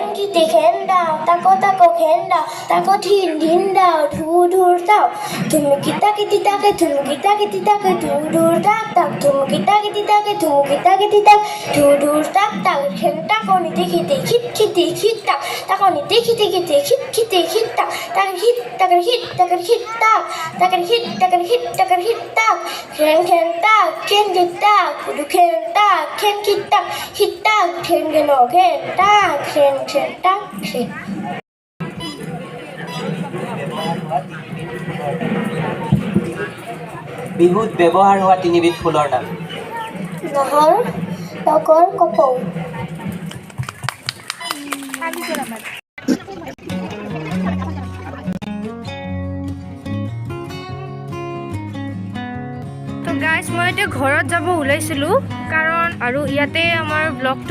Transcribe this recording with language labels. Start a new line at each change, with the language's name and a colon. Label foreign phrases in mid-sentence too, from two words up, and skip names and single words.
Assamese: kiti khen dao tako khen dao tako tin dao dur dao tum kita kiti take dur dao tak tum kita kiti take dur tak tak khen tako ni kiti tak tako ni kiti tak tak hit tak tak khen tak khen tak kudu khen tak khen tak hit tak khen geno khen tak khen tak khen বিহুত ব্যৱহাৰ হোৱা তিনিবিধ ফুলৰ নাম নহৰ তগৰ কপৌ তো গাইজ মই এতিয়া ঘৰত যাব ওলাইছিলোঁ কাৰণ আৰু ইয়াতে আমাৰ ব্লগটো